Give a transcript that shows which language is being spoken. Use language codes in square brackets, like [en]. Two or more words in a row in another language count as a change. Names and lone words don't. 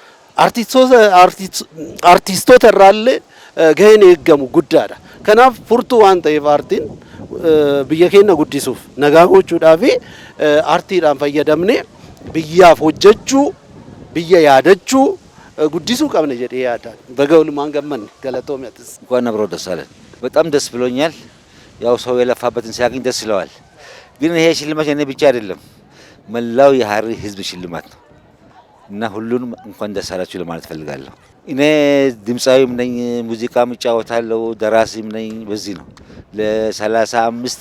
[om] Aartistoota irraallee gaheen eeggamu guddaadha. Kanaaf furtuu waan ta'eef aartiin biyya keenya guddisuuf nagaa gochuudhaa fi aartiidhaan fayyadamnee biyyaaf hojjechuu biyya yaadachuu guddisuu qabna jedhee yaadaan በገውልማን ገመን ገለቶሚያትስ [am] እንኳን አብሮ ደስ አለን። በጣም ደስ ብሎኛል። ያው ሰው የለፋበትን ሲያገኝ ደስ ይለዋል። ግን ይሄ ሽልማት የኔ ብቻ አይደለም፣ መላው የሐረሪ ህዝብ ሽልማት ነው እና ሁሉንም እንኳን ደስ አላችሁ ለማለት ፈልጋለሁ። እኔ ድምጻዊም ነኝ፣ ሙዚቃም እጫወታለሁ፣ ደራሲም ነኝ። በዚህ ነው ለ35